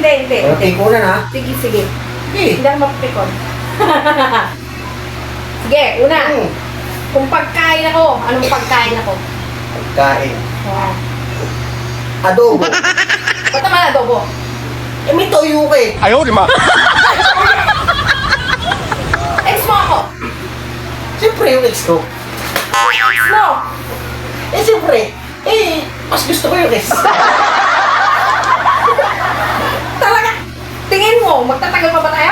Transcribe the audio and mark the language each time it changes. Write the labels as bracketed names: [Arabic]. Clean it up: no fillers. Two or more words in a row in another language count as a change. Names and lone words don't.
[Filipino] Mapipikunan, ha? Sige. Sige. Hindi ako mapipikon. Sige, una. Kung pagkain ako, anong pagkain ako? Pagkain. Oo. Adobo. Ba't naman adobo? Eh, may toyo ka eh. [Chinese] 哎呦我的妈！ [Filipino] Ex mo ako. Siyempre yung ex ko. Ex mo. Eh, siyempre. Eh, mas gusto ko yung ex. Talaga. Tingin mo, magtatagal pa ba tayo?